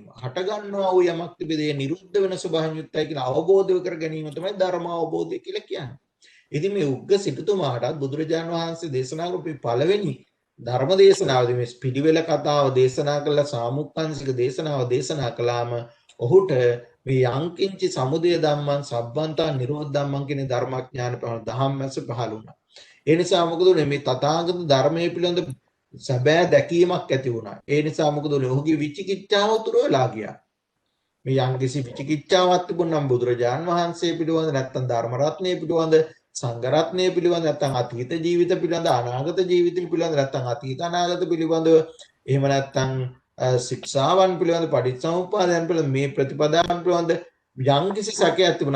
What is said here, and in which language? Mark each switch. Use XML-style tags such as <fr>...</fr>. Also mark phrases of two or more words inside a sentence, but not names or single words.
<si>හට ගන්නවා වූ යමක් තිබෙදී නිරුද්ධ වෙන ස්වභාවයෙන් යුක්තයි කියලා අවබෝධ කර ගැනීම තමයි ධර්ම අවබෝධය කියලා කියන්නේ. ඉතින් මේ උග්ග සිටුතුමාටත් බුදුරජාණන් වහන්සේ දේශනා කරපු පළවෙනි ධර්ම දේශනාවදී මේ පිළිවෙල කතාව දේශනා කළ සාමුක්ඛංශික දේශනාව දේශනා කළාම ඔහුට මේ</si> <pi>යංකින්චි සමුදය ධම්මං සබ්බන්තා නිරෝධ ධම්මං</pi> <si>කියන ධර්මඥාන පහළ ධම්මස පහළ වුණා. ඒ නිසා මොකද උනේ මේ තථාගත ධර්මයේ පිළිබඳ සැබෑ දැකීමක් ඇති වුණා. ඒ නිසා මොකද උනේ ඔහුගේ විචිකිච්ඡාව උතුරු වෙලා ගියා. මේ යම්කිසි විචිකිච්ඡාවක් තිබුණනම් බුදුරජාන් වහන්සේ පිළිබඳ නැත්නම් ධර්ම රත්නය පිළිබඳ සංඝ රත්නය පිළිබඳ නැත්නම් අතීත ජීවිත පිළිබඳ අනාගත ජීවිත පිළිබඳ නැත්නම් අතීත අනාගත පිළිබඳ එහෙම නැත්නම් ශික්ෂාවන් පිළිබඳ පටිච්චසමුප්පාදයන් පිළිබඳ මේ ප්‍රතිපදාවන් පිළිබඳ යම්කිසි සැකයක් තිබුණා.</si>